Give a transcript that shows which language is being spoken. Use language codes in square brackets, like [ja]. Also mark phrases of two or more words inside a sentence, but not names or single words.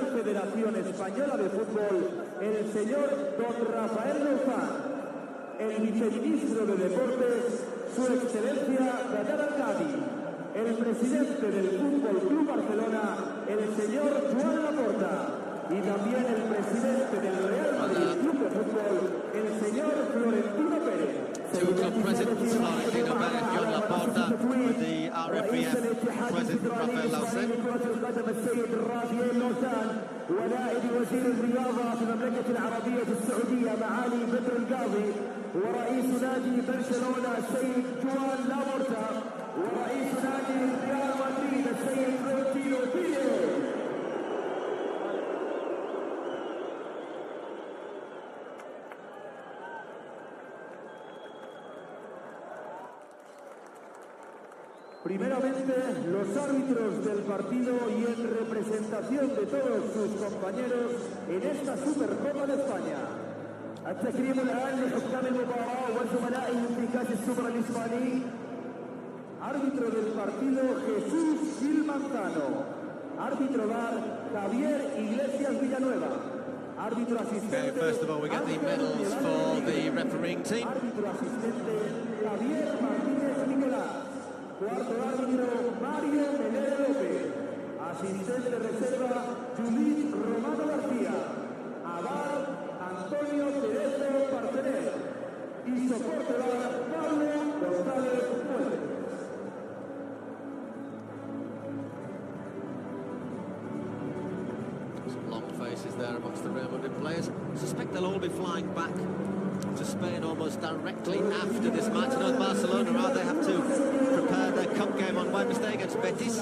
[es] Federación Española de Fútbol, el señor don Rafael Lauzan, el viceministro de Deportes, su excelencia Dayar Al-Gadi, el presidente del Fútbol Club Barcelona, el señor Joan Laporta, y también el presidente del Real Madrid Club de Fútbol, el señor Florentino Pérez. [en] two club presidents, Florentino Perez, John Laporta, with the RFBF president, Rafael Lausen. [ar] ونائب وزير الرياضة في المملكة العربية السعودية معالي بدر القاضي ورئيس نادي برشلونة السيد جوان لابورتا ورئيس نادي ريال مدريد السيد فلورنتينو بيريز. [es] Primeramente, los árbitros del partido y en representación de todos sus compañeros en esta Supercopa de España. [ar] التكريم الآن لحكام المباراة وزملائهم في كأس السوبر الإسباني. [es] Árbitro del partido Jesús Gil Manzano. Árbitro VAR Javier Iglesias Villanueva. Árbitro asistente. [en] Okay, first of all, we get the medals for the refereeing team. [es] Árbitro asistente Javier Martínez Nicolás. Cuarto árbitro, Mario Melero López. Asistente de reserva, Judith Romano García. Aval, Antonio Tereso Partener. Y soporte VAR, Pablo González Fuentes. [en] Some long faces there amongst the Real Madrid players. I suspect they'll all be flying back to Spain almost directly after this match. I know Barcelona rather have to prepare their cup game on Wednesday against Betis.